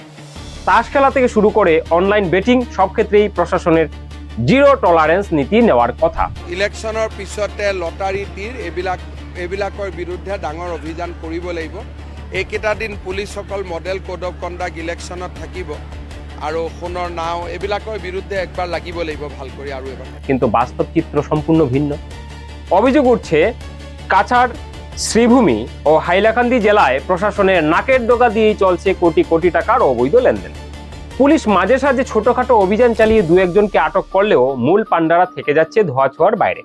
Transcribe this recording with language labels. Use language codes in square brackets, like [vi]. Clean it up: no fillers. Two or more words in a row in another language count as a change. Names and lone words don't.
[bn] তাস খেলা থেকে শুরু করে অনলাইন বেটিং সব ক্ষেত্রেই প্রশাসনের [en] zero tolerance [bn] নীতি নেওয়ার কথা। [as] ইলেকশনৰ পিছতে লটাৰী টিৰ এইবিলাকৰ বিৰুদ্ধে ডাঙৰ অভিযান কৰিব লাগিব। এইকেইটা দিন পুলিচসকল [en] model code of conduct [as] ইলেকশ্যনত থাকিব আৰু সোণৰ নাও এইবিলাকৰ বিৰুদ্ধে একবাৰ লাগিব লাগিব ভাল কৰি আৰু এবাৰ। [bn] কিন্তু বাস্তব চিত্র সম্পূর্ণ ভিন্ন। অভিযোগ উঠছে কাছাড়, শ্রীভূমি ও হাইলাকান্দি জেলায় প্রশাসনের নাকের ডগা দিয়েই চলছে কোটি কোটি টাকার অবৈধ লেনদেন। পুলিশ মাঝে সাঝে ছোটখাটো অভিযান চালিয়ে দু একজনকে আটক করলেও মূল পান্ডারা থেকে যাচ্ছে ধোয়া ছোঁয়ার বাইরে।